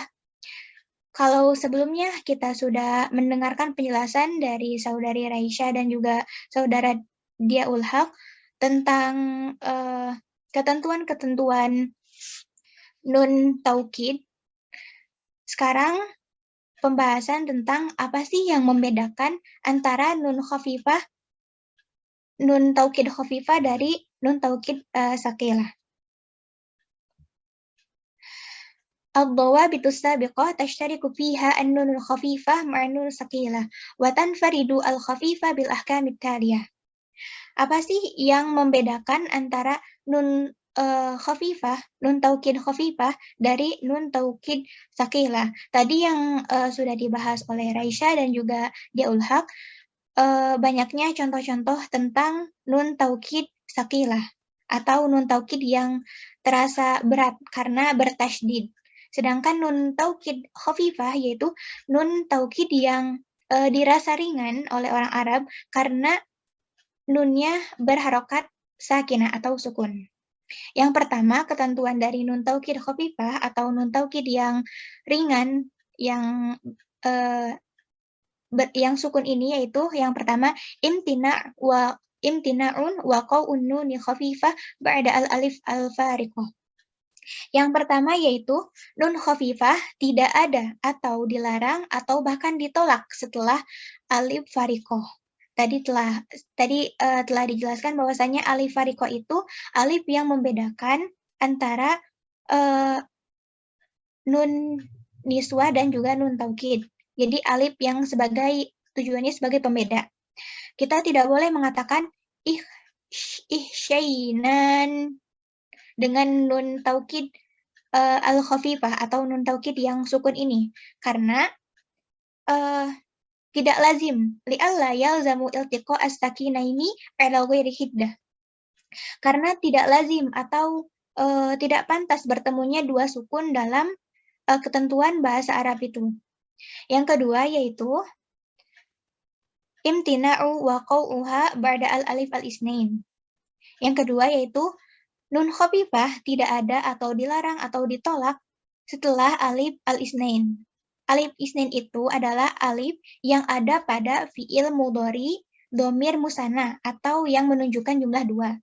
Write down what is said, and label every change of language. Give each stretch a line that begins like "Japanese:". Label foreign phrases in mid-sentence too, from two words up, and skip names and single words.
Indonesian: Kalau sebelumnya kita sudah mendengarkan penjelasan dari saudari Raisya dan juga saudara Diaul Haq tentang ketentuan-ketentuan nun taukid. Sekarang pembahasan tentang apa sih yang membedakan antara nun khafifah, nun taukid khafifah dari nun taukid saqilah.
Arabic: الضوابط سابقة تشترك فيها النون الخفيفة مع نون ثقيلة وتنفرد الخفيفة بالأحكام التالية.
Indonesian: Apa sih yang membedakan antara nun khafifah, nun taukid khafifah dari nun taukid saqilah? Tadi yang sudah dibahas oleh Raisya dan juga Diaul Haq, banyaknya contoh-contoh tentang nun taukid saqilah atau nun taukid yang terasa berat karena bertasydid. Sedangkan nun taukid khafifah yaitu nun taukid yang dirasa ringan oleh orang Arab karena nunnya berharokat sakinah atau sukun. Yang pertama, ketentuan dari nun taukid khafifah atau nun taukid yang ringan yang sukun ini yaitu yang pertama
Arabic: امتناع وقوع نون خفيفة بعد الألف الفارقة.
Indonesian: Yang pertama yaitu nun khafifah tidak ada atau dilarang atau bahkan ditolak setelah alif fariqah. Tadi telah dijelaskan bahwasanya alif fariqah itu alif yang membedakan antara nun niswa dan juga nun taukid. Jadi alif yang tujuannya sebagai pembeda. Kita tidak boleh mengatakan ihsyainan dengan nun taukid al-khafifah atau nun taukid yang sukun ini karena tidak lazim
Arabic: لئلا يلزم التقاء الساكنين على غير حده.
Indonesian: Karena tidak lazim atau tidak pantas bertemunya dua sukun dalam ketentuan bahasa Arab itu. Yang kedua yaitu
Arabic: امتناع وقوعها بعد الألف الاثنين.
Indonesian: Yang kedua yaitu nun khafifah tidak ada atau dilarang atau ditolak setelah alif al-isnain. Alif isnain itu adalah alif yang ada pada fi'il mudhari dhamir musanna atau yang menunjukkan jumlah dua.